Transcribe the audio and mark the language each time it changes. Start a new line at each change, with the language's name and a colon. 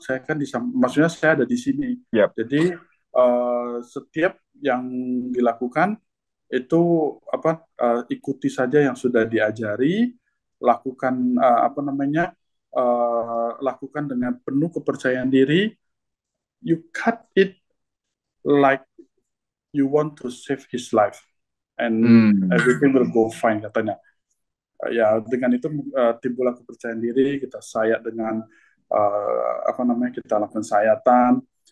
Indonesian: Saya kan maksudnya saya ada di sini. Yap. Jadi setiap yang dilakukan itu ikuti saja yang sudah diajari, lakukan apa namanya, lakukan dengan penuh kepercayaan diri.
English: You cut it like you want to save his life, and Hmm. everything will go fine,
Indonesian: katanya. Ya dengan itu timbullah kepercayaan diri, kita sayat dengan apa namanya, kita lakukan sayatan.